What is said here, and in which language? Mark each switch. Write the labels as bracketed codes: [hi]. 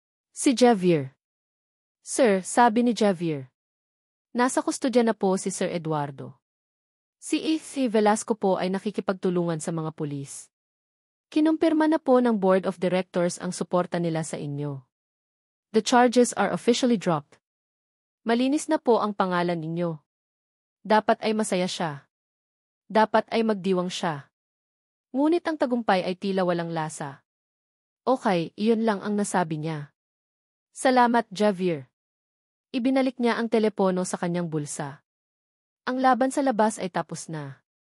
[tl] Si Javier. Sir, sabi ni Javier. Nasa kustodya na po si Sir Eduardo. Si E.C. Velasco po ay nakikipagtulungan sa mga pulis. Kinumpirma na po ng Board of Directors ang suporta nila sa inyo. [en] The charges are officially dropped. [tl] Malinis na po ang pangalan ninyo. Dapat ay masaya siya. Dapat ay magdiwang siya. Ngunit ang tagumpay ay tila walang lasa. Okay, iyon lang ang nasabi niya. Salamat, Javier. Ibinalik niya ang telepono sa kanyang bulsa. Ang laban sa labas ay tapos na.